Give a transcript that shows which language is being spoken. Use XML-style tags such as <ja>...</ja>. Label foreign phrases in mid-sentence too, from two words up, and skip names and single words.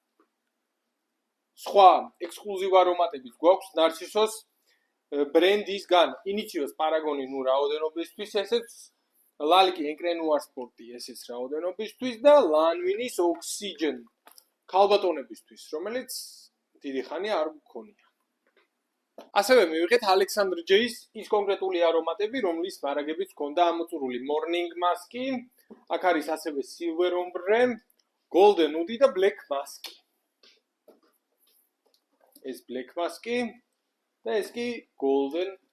<ka>სხვა ექსკლუზივ არომატებიც გვაქვს ნარცისოს ბრენდისგან, ინიციოს პარაგონი ნუ რაოდენობისთვის ესეც, ლალკი ენკრენუარ სპორტი ესეც რაოდენობისთვის და ლანვინის ოქსიჯენ ქალბატონებისთვის, რომელიც დიდი ხანია არ გქონია. ასევე მივიღეთ ალექსანდრ ჯეის ის კონკრეტული არომატები, რომლის მარაგებიც ჰქონდა ამოწურული morning mask-ი, აქ არის ასევე silver ombre, golden wood და black mask-ი. ეს black mask-ი და ეს კი golden</ka>